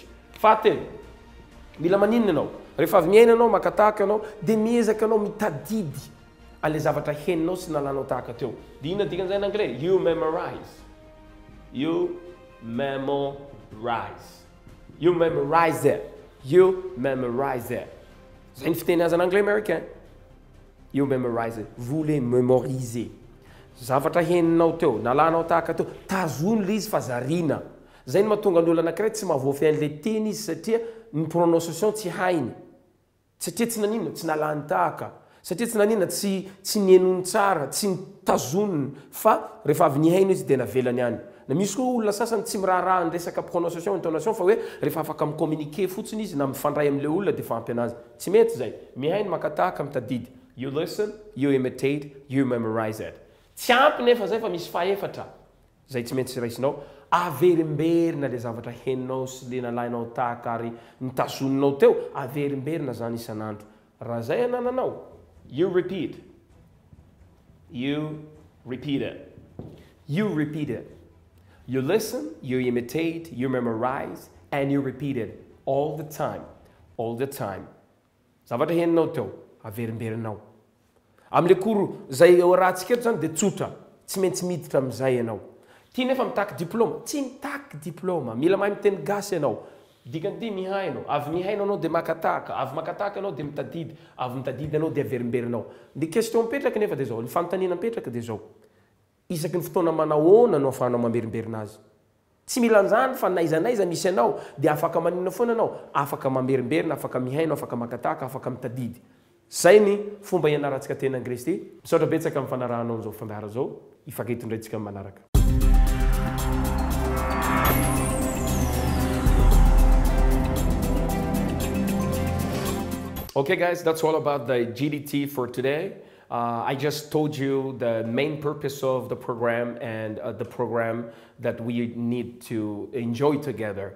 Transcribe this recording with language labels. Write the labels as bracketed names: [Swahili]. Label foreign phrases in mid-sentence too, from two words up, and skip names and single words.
[Malagasy] Fahatelo, mila maninona anao rehefa avy miaina anao makataka anao dia miezaka anao mitadidy ale zavatra heninao sy nalanao tahaka teo. Dia inona dikan'izay [French] en anglais? [English] You memorize. You memorize. You memorize it. You memorize it. [Malagasy] Zay ny fiteny azy [French] en anglais américain. [English] You memorize it. [French] Vous les mémorisez. [Malagasy] Zavatra heninao teo, nalanao tahaka teo, tazony le izy fa zarina. Zay ny mahatonga ny olona anankiray tsy mahavoafy an'le teny izy satria ny prononciation tsy hainy. Satria tsy nanina, tsy nalany tahaka. Satria tsy nanina, tsy nienony tsara, tsy nitazoniny, fa rehefa avy nihaino izy dia navelany ihany. Na misy koa olona sasany tsy miraharaha ny resaka [French] prononciation, intonation [Malagasy] fa hoe rehefa afaka micommuniquer fotsiny izy na mifandray amin'le olona dia fa ampy anazy. Tsy mety zay. Mihaino makatahaka mitadidy. [English] You listen, you imitate, you memorize it. [Malagasy] Tsy ampy nefa zay fa misy faefatra. Zay tsy maintsy raisinao. Averimberina le zavatra heninao sy le nalainao tahaka ary nitazoninao teo. Averimberina zany isan'andro. Raha zay anananao, [English] you repeat. You repeat it. You repeat it. You listen, you imitate, you memorize, and you repeat it all the time. All the time. [Malagasy] Zavatra heninao teo, averimberinao. Am'le koro zay rahantsika eto zany dia tsotra, tsy maintsy miditra am'izay ianao. Ty nefa mitaky diplôma, tsy mitaky diplôma, mila mahay miteny gasy ianao. Dikan'ity mihaino, avy mihaino anao dia makataka, avy makataka anao dia mitadidy, avy mitadidy anao dia averimberinao. Ny question mipetraka nefa dia zao, ny fanontaniana mipetraka dia zao. Isaky ny fotoana manahoana no afahanao mamerimberina azy. Tsy mila an'izany fa naizanaiza misy anao dia afaka maninona foana anao, afaka mamerimberina, afaka mihaino, afaka makataka, afaka mitadidy. Zay ny fomba ianarantsika teny anglisy ty. Misaotra betsaka amin'ny fanarahanao an'izao fandahara zao, ifanketondrayntsika amin'ny manaraka. [English] Okay guys, that's all about the GDT for today. I just told you the main purpose of the program and the program that we need to enjoy together.